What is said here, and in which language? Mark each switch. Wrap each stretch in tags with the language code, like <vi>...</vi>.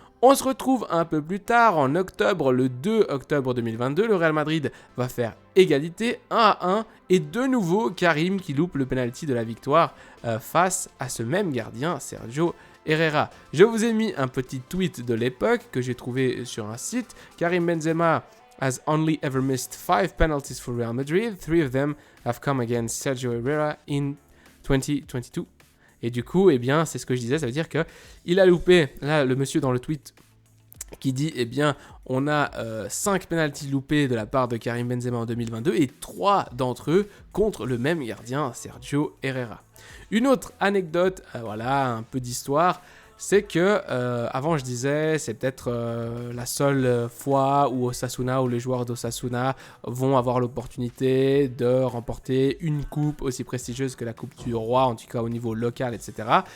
<fr>On se retrouve un peu plus tard, en octobre, le 2 octobre 2022, le Real Madrid va faire égalité 1-1 et de nouveau Karim qui loupe le penalty de la victoire face à ce même gardien, Sergio Herrera. Je vous ai mis un petit tweet de l'époque que j'ai trouvé sur un site.</fr> <en>Karim Benzema has only ever missed 5 penalties for Real Madrid. 3 of them have come against Sergio Herrera in 2022.</en> <fr>Et du coup, eh bien, c'est ce que je disais, ça veut dire qu'il a loupé, là, le monsieur dans le tweet qui dit, eh bien, on a 5 pénaltys loupés de la part de Karim Benzema en 2022 et 3 d'entre eux contre le même gardien, Sergio Herrera. Une autre anecdote, voilà, un peu d'histoire, c'est que, avant je disais, c'est peut-être la seule fois où Osasuna ou les joueurs d'Osasuna vont avoir l'opportunité de remporter une coupe aussi prestigieuse que la Coupe du Roi, en tout cas au niveau local, etc.</fr>